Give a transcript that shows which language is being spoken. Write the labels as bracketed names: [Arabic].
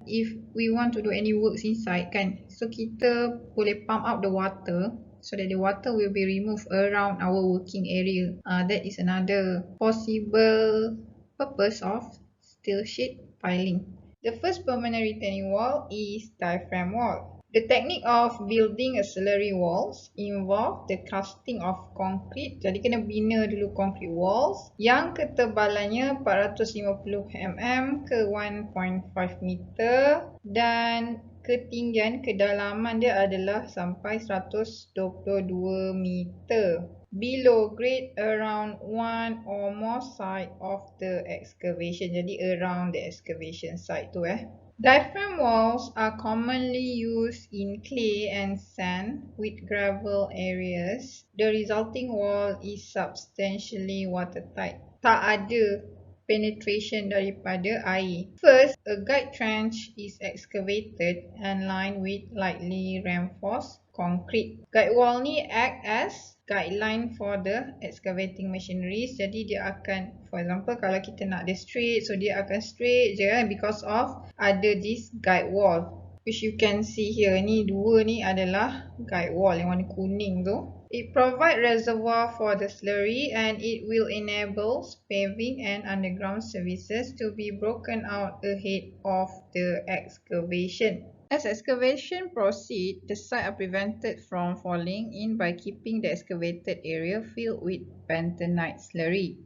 [English] If we want to do any works inside kan, so [Malay] kita boleh [English] pump out the water so that the water will be removed around our working area. That is another possible purpose of steel sheet piling. The first permanent retaining wall is diaphragm wall. The technique of building auxiliary walls involve the casting of concrete. [Malay] Jadi kena bina dulu concrete walls yang ketebalannya 450 mm ke 1.5 meter dan ketinggian kedalaman dia adalah sampai 122 meter. [English] Below grade around one or more side of the excavation. Jadi around the excavation site tu Diaphragm walls are commonly used in clay and sand with gravel areas. The resulting wall is substantially watertight. [Malay] Tak ada penetration daripada air. [English] First, a guide trench is excavated and lined with lightly reinforced concrete. Guide wall ni act as guideline for the excavating machineries. [Malay] Jadi dia akan, [English] for example, [Malay] kalau kita nak dia straight, so dia akan straight je [English] because of [Malay] ada [English] this guide wall. which you can see here. [Malay] Ni dua ni adalah guide wall yang warna kuning tu. [English] It provides reservoir for the slurry and it will enable paving and underground services to be broken out ahead of the excavation. As excavation proceeds, the site are prevented from falling in by keeping the excavated area filled with bentonite slurry.